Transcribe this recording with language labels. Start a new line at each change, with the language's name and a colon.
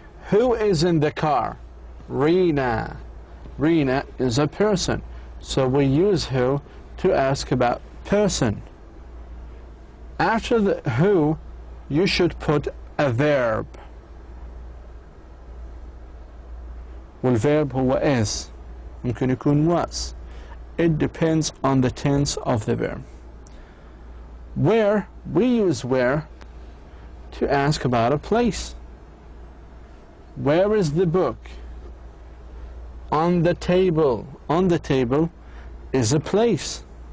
English: Who is in the car? Rina. Rina is a person. So we use who to ask about person. After the who, you should put a verb.
Arabic: والverb هو is. ممكن يكون was.
English: It depends on the tense of the verb. Where, we use where to ask about a place. Where is the book? On the table. On the table is a place.